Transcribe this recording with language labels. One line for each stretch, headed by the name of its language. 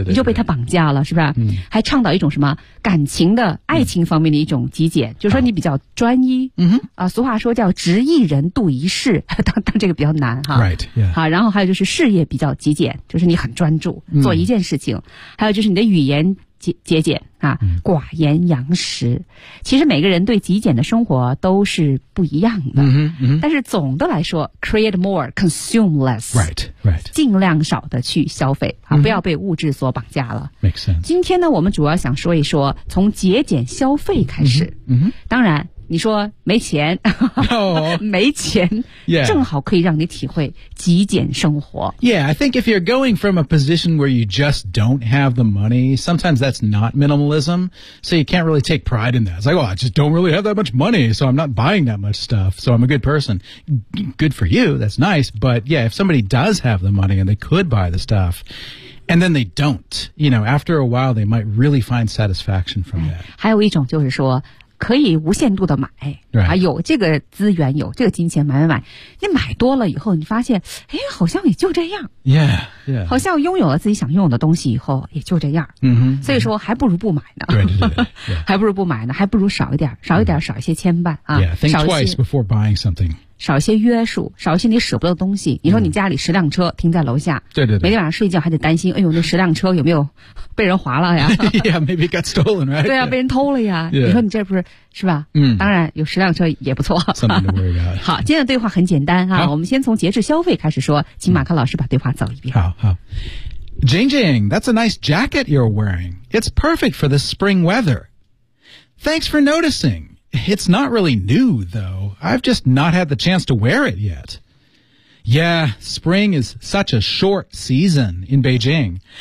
Chinese: 你就被他绑架了是不是、还倡导一种什么感情的爱情方面的一种极简、就是说你比较专一、俗话说叫执一人度一世当这个比较难哈
English: right, yeah.
Chinese: 好然后还有就是事业比较极简就是你很专注做一件事情、还有就是你的语言节俭啊，寡言洋食。其实每个人对极简的生活都是不一样的。但是总的来说 ，
English: create more, consume less. Right, right.
Chinese: 尽量少的去消费啊，不要被物质所绑架了。
English: Makes sense.
Chinese: 今天呢，我们主要想说一说从节俭消费开始。当然。你说没钱、没钱、
English: yeah.
Chinese: 正好可以让你体会极简生活
English: Yeah, I think if you're going from a position where you just don't have the money sometimes that's not minimalism so you can't really take pride in that It's like, oh, I just don't really have that much money so I'm not buying that much stuff so I'm a good person Good for you, that's nice but yeah, if somebody does have the money and they could buy the stuffAnd then they don't You know, after a while they might really find satisfaction from that
Chinese: 还有一种就是说可以无限度的买、
English: right.
Chinese: 啊、有这个资源有这个金钱买你买多了以后你发现哎，好像也就这样
English: yeah, yeah.
Chinese: 好像拥有了自己想拥有的东西以后也就这样、所以说还不如不买呢对还不如不买呢还不如少一点少一点少一些牵绊、
English: Think twice before buying something
Chinese: 少一些约束少一些你舍不得的东西你说你家里十辆车停在楼下对每天晚上睡觉还得担心哎呦那十辆车有没有被人划了呀
English: yeah, maybe got stolen, right?
Chinese: 对啊、被人偷了呀、你说你这不是是吧、当然有十辆车也不错
English: something to worry about
Chinese: 好今天的对话很简单啊我们先从节制消费开始说请马克老师把对话走一遍
English: 好 Jing Jing, that's a nice jacket you're wearing It's perfect for the spring weather Thanks for noticingIt's not really new, though. I've just not had the chance to wear it yet. Yeah, spring is such a short season in Beijing.